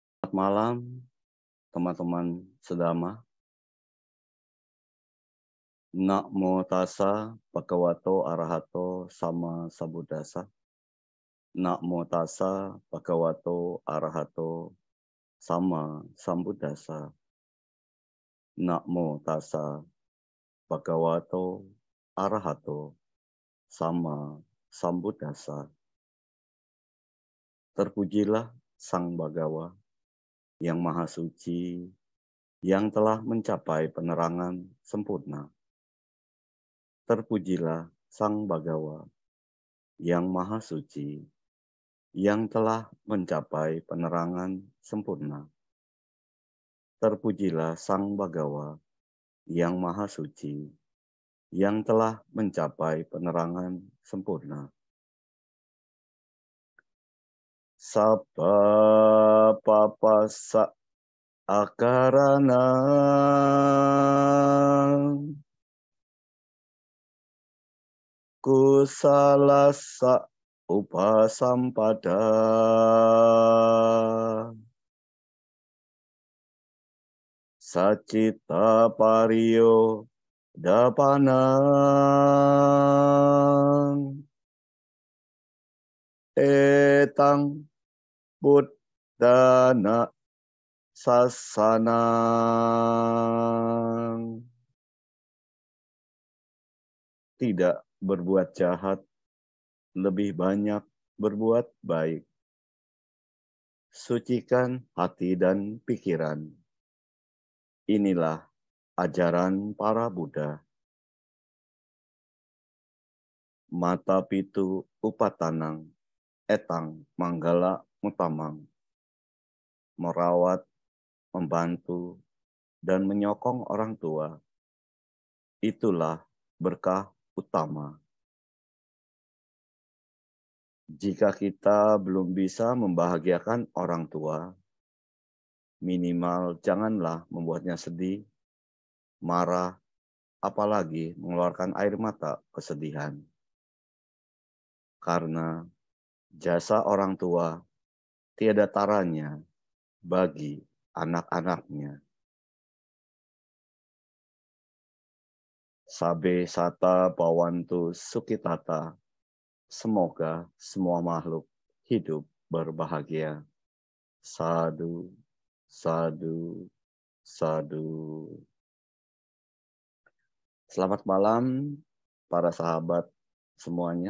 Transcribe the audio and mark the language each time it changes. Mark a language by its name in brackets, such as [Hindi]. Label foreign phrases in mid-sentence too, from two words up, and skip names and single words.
[Indonesian] Selamat malam, teman-teman sedama. [Pali] Namo tassa bhagavato arahato sama sambuddhassa. Namo tassa bhagavato arahato sama sambuddhassa. Namo tassa bhagavato arahato sama sambuddhassa. [Indonesian] Terpujilah Sang Bhagawa yang Maha Suci, yang telah mencapai penerangan sempurna. Terpujilah Sang Bhagawa yang Maha Suci, yang telah mencapai penerangan sempurna. Terpujilah Sang Bhagawa yang Maha Suci, yang telah mencapai penerangan sempurna. [Pali] Sabba papasa akarana kusalasa upasampada sacita pariyo dapanang etang buddhana sasanang. [Indonesian] Tidak berbuat jahat, lebih banyak berbuat baik. Sucikan hati dan pikiran. Inilah ajaran para Buddha. [Pali] Mata pitu upatanang, etang manggala mutamang. [Indonesian] Merawat, membantu, dan menyokong orang tua. Itulah berkah utama. Jika kita belum bisa membahagiakan orang tua, minimal janganlah membuatnya sedih, marah, apalagi mengeluarkan air mata kesedihan. Karena jasa orang tua tiada taranya bagi anak-anaknya. [Pali] Sabe sata bawantu sukitata. [Indonesian] Semoga semua makhluk hidup berbahagia. [Pali] Sadu, sadu, sadu. [Indonesian] Selamat malam para sahabat semuanya.